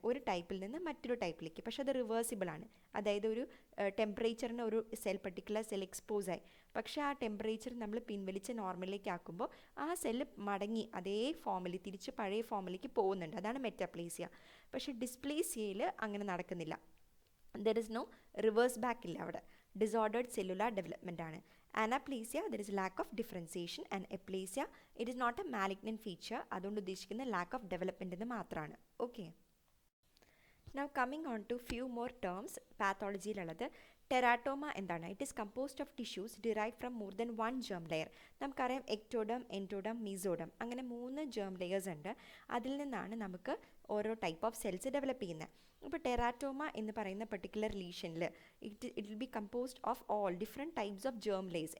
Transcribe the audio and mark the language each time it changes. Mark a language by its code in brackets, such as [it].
[ml] ഒരു ടൈപ്പിൽ നിന്ന് മറ്റൊരു ടൈപ്പിലേക്ക്, പക്ഷെ അത് റിവേഴ്സിബിൾ ആണ്. അതായത് ഒരു ടെമ്പറേച്ചറിന് ഒരു സെൽ പർട്ടിക്കുലർ സെൽ എക്സ്പോസ് ആയി, പക്ഷേ ആ ടെമ്പറേച്ചർ നമ്മൾ പിൻവലിച്ച് നോർമലിലേക്ക് ആക്കുമ്പോൾ ആ സെല്ല് മടങ്ങി അതേ ഫോമിൽ തിരിച്ച് പഴയ ഫോമിലേക്ക് പോകുന്നുണ്ട്. അതാണ് മെറ്റാപ്ലേസിയ. പക്ഷേ ഡിസ്പ്ലേസിയയിൽ അങ്ങനെ നടക്കുന്നില്ല. [en] there is no reverse back [ml] ഇല്ല അവിടെ. ഡിസോർഡേർഡ് സെല്ലുലാർ ഡെവലപ്മെൻ്റ് ആണ്. [en] Anaplasia, there is lack of differentiation, and aplasia, it is not a malignant feature. [ml] അതുകൊണ്ട് ഉദ്ദേശിക്കുന്ന [en] lack of development [ml] എന്ന് മാത്രമാണ്. Okay. [en] Now coming on to few more terms പാത്തോളജിയിലുള്ളത്. [ml] ടെറാട്ടോമ എന്താണ്? [en] It is composed of tissues derive from more than one germ layer. [ml] നമുക്കറിയാം ectoderm, endoderm, mesoderm, അങ്ങനെ 3 germ layers ഉണ്ട്. അതിൽ നിന്നാണ് നമുക്ക് ഓരോ ടൈപ്പ് ഓഫ് സെൽസ് ഡെവലപ്പ് ചെയ്യുന്നത്. ഇപ്പോൾ ടെറാറ്റോമ എന്ന് പറയുന്ന particular ലീഷനിൽ [en] It will be composed of all different types of germ layers.